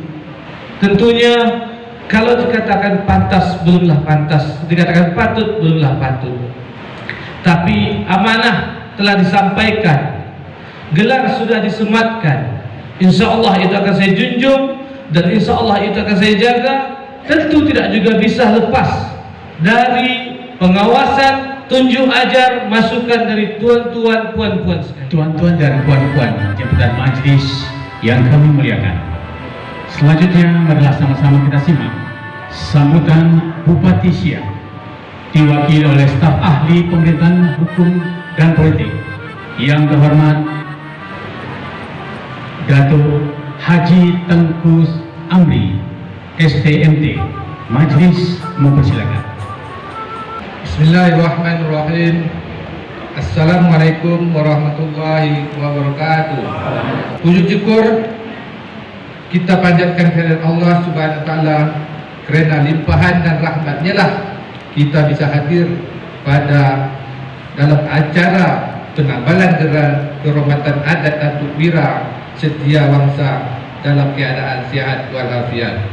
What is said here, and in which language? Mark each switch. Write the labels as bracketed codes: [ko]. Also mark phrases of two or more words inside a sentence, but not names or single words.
[id] Tentunya kalau dikatakan pantas, belumlah pantas, dikatakan patut, belumlah patut. Tapi amanah telah disampaikan, gelar sudah disematkan. [ar] إن شاء الله [id] itu akan saya junjung, dan [ar] إن شاء الله [id] itu akan saya jaga. Tentu tidak juga bisa lepas dari pengawasan, tunjuk ajar, masukan dari tuan-tuan, puan-puan sekalian. Tuan-tuan dan puan-puan jemputan majelis yang kami muliakan, selanjutnya adalah sama-sama kita simak sambutan Bupati Siak diwakili oleh staf ahli pemerintahan hukum dan politik yang terhormat Datuk Haji Tengku Amri STMT. Majelis mempersilakan. [ar] بسم الله الرحمن الرحيم. السلام عليكم ورحمة الله وبركاته. [id] Puji syukur kita panjatkan kehadirat Allah [ar] سبحانه وتعالى, [id] kerana limpahan dan rahmatnya lah kita bisa hadir pada dalam acara penambalan gelar kehormatan adat Datuk Wira Setiawangsa dalam keadaan sihat walafiat.